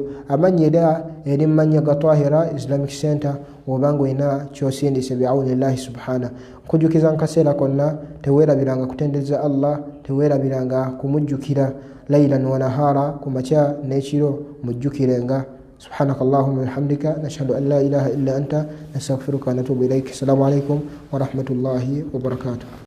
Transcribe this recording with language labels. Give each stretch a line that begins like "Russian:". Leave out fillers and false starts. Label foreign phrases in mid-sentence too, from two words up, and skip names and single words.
Ganda: Amannya era eri mu mannya ga Tahira Islamic Center oba ng'olina ky'osindise
Arabic: بعون الله سبحانه.
Ganda: Nkujjukiza nkaseera konna teweerabiranga kutendereza Allah, teweerabiranga kumujjukira
Arabic: ليلا ونهارا,
Ganda: ku makya n'ekiro mujjukirenga.
Arabic: سبحانك اللهم وبحمدك نشهد أن لا إله إلا أنت نستغفرك ونتوب إليك. السلام عليكم ورحمة الله وبركاته.